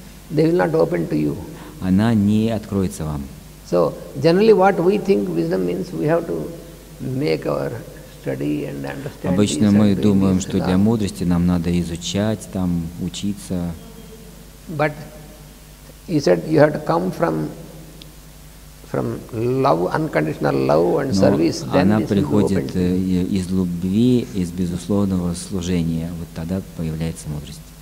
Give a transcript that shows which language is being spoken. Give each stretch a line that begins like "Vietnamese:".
English: they will not open to you.
Russian: Она не откроется вам.
English: So generally what we think wisdom means, we have to make our study and understand.
Russian: Обычно мы думаем, что для мудрости нам надо изучать, там, учиться.
English: But he said you have to come from love, unconditional love and service. Then
Russian: она приходит из любви, из безусловного служения. Вот тогда появляется мудрость.